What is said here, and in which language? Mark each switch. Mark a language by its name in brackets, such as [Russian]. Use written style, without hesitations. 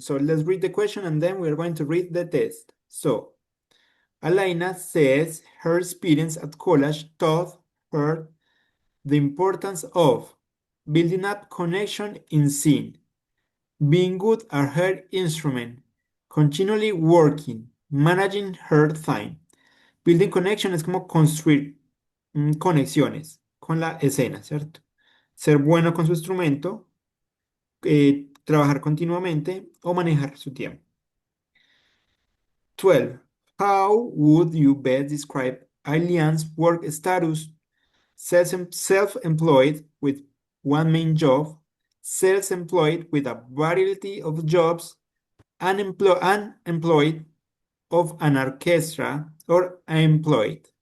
[English] So let's read the question and then we're going to read the test. So Alaina says her experience at college taught her the importance of building up connection in scene, being good at her instrument, continually working, managing her time. Building connection [Spanish] es como construir conexiones con la escena, ¿cierto? Ser bueno con su instrumento, trabajar continuamente o manejar su tiempo. [English] 12. How would you best describe Alian's work status? Self-employed with one main job, self-employed with a variety of jobs, unemployed of an orchestra, or employed.